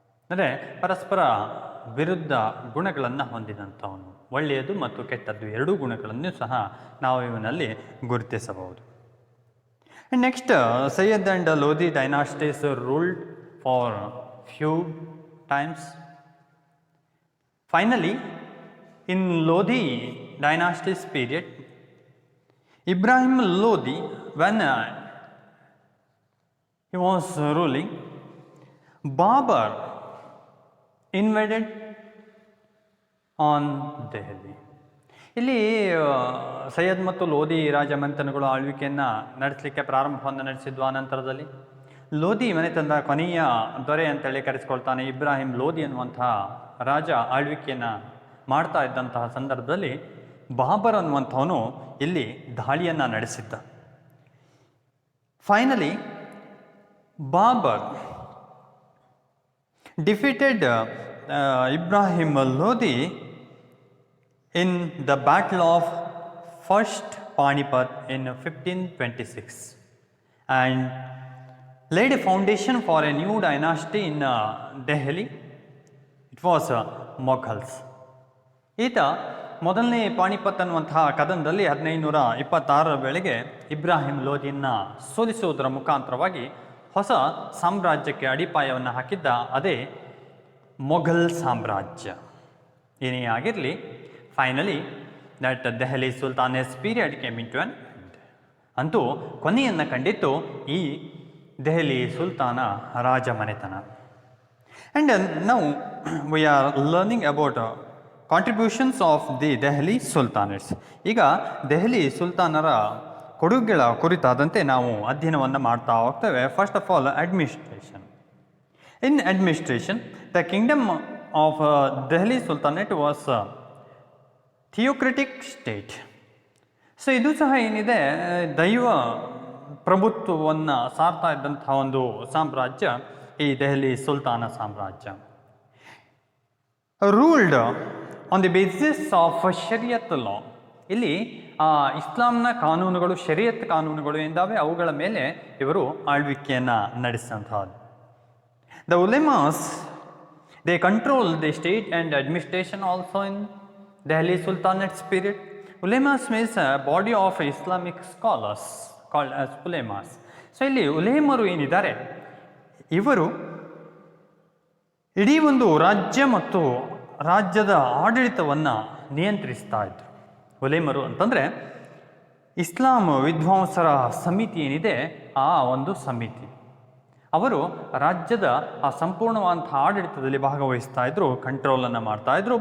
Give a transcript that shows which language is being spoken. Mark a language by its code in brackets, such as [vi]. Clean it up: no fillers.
[kn] ಅಂದರೆ ಪರಸ್ಪರ ವಿರುದ್ಧ ಗುಣಗಳನ್ನು ಹೊಂದಿದಂಥವನು, ಒಳ್ಳೆಯದು ಮತ್ತು ಕೆಟ್ಟದ್ದು ಎರಡೂ ಗುಣಗಳನ್ನು ಸಹ ನಾವು ಇವನಲ್ಲಿ ಗುರುತಿಸಬಹುದು. [en] Next, Sayyid and Lodi dynasties ruled for few times. Finally, in Lodi dynasty's period, Ibrahim Lodi, when he was ruling, Babur invaded on Delhi. [kn] ಇಲ್ಲಿ ಸೈಯದ್ ಮತ್ತು ಲೋಧಿ ರಾಜಮನೆತನಗಳು ಆಳ್ವಿಕೆಯನ್ನು ನಡೆಸಲಿಕ್ಕೆ ಪ್ರಾರಂಭವನ್ನು ನಡೆಸಿದ್ವು. ಆ ನಂತರದಲ್ಲಿ ಲೋಧಿ ಮನೆತನದ ಕೊನೆಯ ದೊರೆ ಅಂತೇಳಿ ಕರೆಸಿಕೊಳ್ತಾನೆ ಇಬ್ರಾಹಿಂ ಲೋಧಿ ಅನ್ನುವಂತಹ ರಾಜ ಆಳ್ವಿಕೆಯನ್ನು ಮಾಡ್ತಾ ಇದ್ದಂತಹ ಸಂದರ್ಭದಲ್ಲಿ ಬಾಬರ್ ಅನ್ನುವಂಥವನು ಇಲ್ಲಿ ದಾಳಿಯನ್ನು ನಡೆಸಿದ್ದ. [en] Finally Babur defeated Ibrahim Lodi in the Battle of First Panipat in 1526 and laid a foundation for a new dynasty in Delhi. It was Mughals. [kn] ಈತ ಮೊದಲನೇ ಪಾಣಿಪತ್ ಅನ್ನುವಂತಹ ಕದನದಲ್ಲಿ 1526 ವೇಳೆಗೆ ಇಬ್ರಾಹಿಂ ಲೋಧಿಯನ್ನು ಸೋಲಿಸುವುದರ ಮುಖಾಂತರವಾಗಿ ಹೊಸ ಸಾಮ್ರಾಜ್ಯಕ್ಕೆ ಅಡಿಪಾಯವನ್ನು ಹಾಕಿದ್ದ ಅದೇ ಮೊಘಲ್ ಸಾಮ್ರಾಜ್ಯ. ಏನೇ ಆಗಿರಲಿ, [en] Finally that Delhi sultanate's period came in to an end. [kn] ಅಂತೂ ಕೊನೆಯನ್ನು ಕಂಡಿತ್ತು ಈ ದೆಹಲಿ ಸುಲ್ತಾನ ರಾಜ ಮನೆತನ. [en] And now we are learning about contributions of the Delhi sultanates. [kn] ಈಗ ದೆಹಲಿ ಸುಲ್ತಾನರ ಕೊಡುಗೆಗಳ ಕುರಿತಾದಂತೆ ನಾವು ಅಧ್ಯಯನವನ್ನು ಮಾಡ್ತಾ ಹೋಗ್ತೇವೆ. [en] First of all, administration. In administration, the kingdom of Delhi Sultanate was a theocratic state. [kn] So ಇದು ಸಹ ಏನಿದೆ, ದೈವ ಪ್ರಭುತ್ವವನ್ನು ಸಾರ್ತಾ ಇದ್ದಂತಹ ಒಂದು ಸಾಮ್ರಾಜ್ಯ ಈ ದೆಹಲಿ ಸುಲ್ತಾನ ಸಾಮ್ರಾಜ್ಯ. [en] Ruled on the basis of Shariat law. [kn] ಇಲ್ಲಿ ಇಸ್ಲಾಂನ ಕಾನೂನುಗಳು, ಶರಿಯತ್ ಕಾನೂನುಗಳು ಎಂದಾವೆ, ಅವುಗಳ ಮೇಲೆ ಇವರು ಆಳ್ವಿಕೆಯನ್ನು ನಡೆಸಿದಂಥದ್ದು. [en] The ulemas, they control the state and administration also in Delhi Sultanate's period. Ulemas means a body of Islamic scholars called as ulemas. [kn] So ಇಲ್ಲಿ ಉಲೇಮರು ಏನಿದ್ದಾರೆ, ಇವರು ಇಡೀ ಒಂದು ರಾಜ್ಯ ಮತ್ತು ರಾಜ್ಯದ ಆಡಳಿತವನ್ನು ನಿಯಂತ್ರಿಸ್ತಾ ಇದ್ರು. ಉಲೇಮರು ಅಂತಂದರೆ ಇಸ್ಲಾಂ ವಿದ್ವಾಂಸರ ಸಮಿತಿ ಏನಿದೆ, ಆ ಒಂದು ಸಮಿತಿ ಅವರು ರಾಜ್ಯದ ಆ ಸಂಪೂರ್ಣವಾದಂಥ ಆಡಳಿತದಲ್ಲಿ ಭಾಗವಹಿಸ್ತಾ ಇದ್ರು, ಕಂಟ್ರೋಲನ್ನು ಮಾಡ್ತಾ ಇದ್ರು.